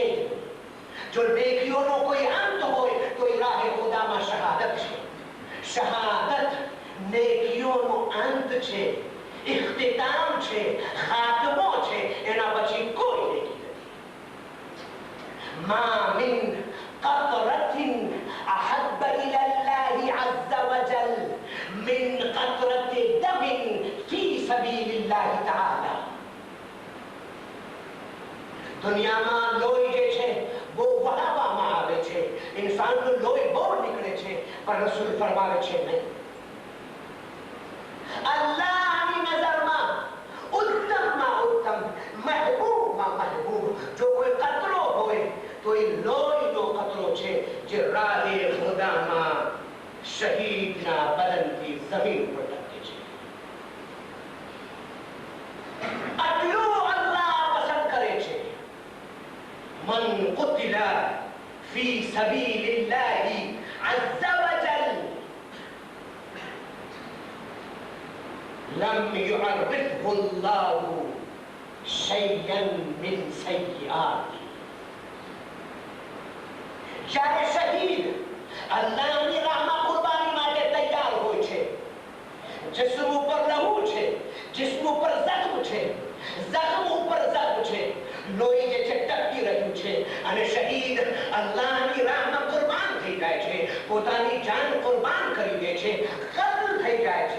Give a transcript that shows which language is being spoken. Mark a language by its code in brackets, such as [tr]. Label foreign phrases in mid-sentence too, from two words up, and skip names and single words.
[gu] જો નેકીઓનો કોઈ અંત હોય તો એ રાહે ખુદામાં શહાદત છે. શહાદત નેકીઓનો અંત છે, ઇખ્તિતામ છે, ખાતમો છે. એના પછી કોઈ નેકી નથી. [ar] ما من قطرة أحب إلى الله عز وجل من قطرة دم في سبيل الله تعالى. [gu] દુનિયામાં લોહી જે છે બહુ વહાવવામાં આવે છે, ઇન્સાનનું લોહી બહુ નીકળે છે, પણ રસૂલ ફરમાવે છે નહીં. અલ્લાહની નજરમાં ઉત્તમમાં ઉત્તમ, મહેબૂબમાં મહેબૂબ જો કોઈ કતરો હોય તો એ લોહીનો કતરો છે જે રાહે ખુદામાં શહીદના બદનથી જમીન પર ટકે છે. આટલું અલ્લાહ પસંદ કરે છે. [ar] من قتل في سبيل الله عز وجل لم يعرفه الله شيئا من سيئاته. [gu] જ્યારે શહીદ અલ્લાહની રાહમાં કુરબાની માટે તૈયાર હોય છે, જિસ્મ ઉપર લહુ છે, જિસ્મ ઉપર જખ્મ છે, જખ્મ ઉપર જખ્મ છે, લોહી જે છે ટપકી રહ્યું છે, અને શહીદ અલ્લાહની રાહમાં કુરબાન થઈ જાય છે, પોતાની જાન કુરબાન કરી દે છે, કત્લ થઈ જાય છે.